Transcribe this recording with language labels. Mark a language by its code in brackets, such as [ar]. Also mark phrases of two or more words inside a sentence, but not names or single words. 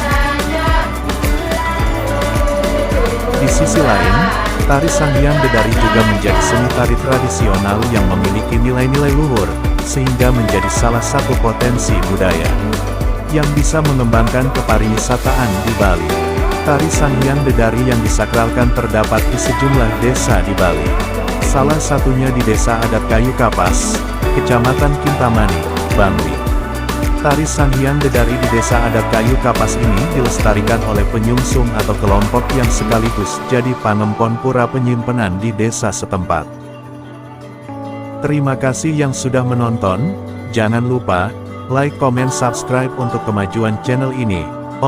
[id] Di sisi lain, tari Sanghyang Dedari juga menjadi seni tari tradisional yang memiliki nilai-nilai luhur, sehingga menjadi salah satu potensi budaya yang bisa mengembangkan kepariwisataan di Bali. Tari Sanghyang Dedari yang disakralkan terdapat di sejumlah desa di Bali. Salah satunya di Desa Adat Kayu Kapas, Kecamatan Kintamani, Bangli. Tari Sanghyang Dedari di Desa Adat Kayu Kapas ini dilestarikan oleh penyungsung atau kelompok yang sekaligus jadi panempon pura penyimpanan di desa setempat. Terima kasih yang sudah menonton, jangan lupa, like, komen, subscribe untuk kemajuan channel ini.